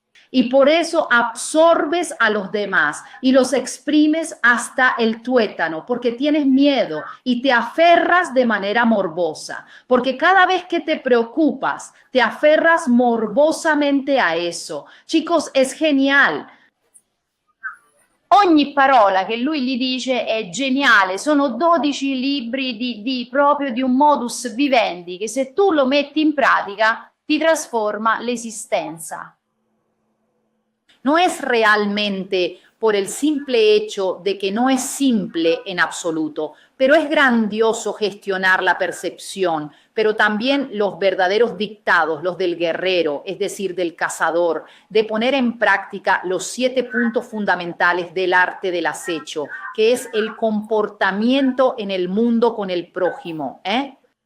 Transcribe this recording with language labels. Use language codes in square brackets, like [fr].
[es] Y por eso absorbes a los demás y los exprimes hasta el tuétano, porque tienes miedo y te aferras de manera morbosa, porque cada vez que te preocupas, te aferras morbosamente a eso. Chicos, es genial. [it] Ogni parola che lui gli dice è geniale, sono 12 libri proprio di un modus vivendi che se tu lo metti in pratica ti trasforma l'esistenza. [es] No es realmente por el simple hecho de que no es simple en absoluto, pero es grandioso gestionar la percepción, pero también los verdaderos dictados, los del guerrero, es decir, del cazador, de poner en práctica los 7 puntos fundamentales del arte del acecho, que es el comportamiento en el mundo con el prójimo, ¿eh?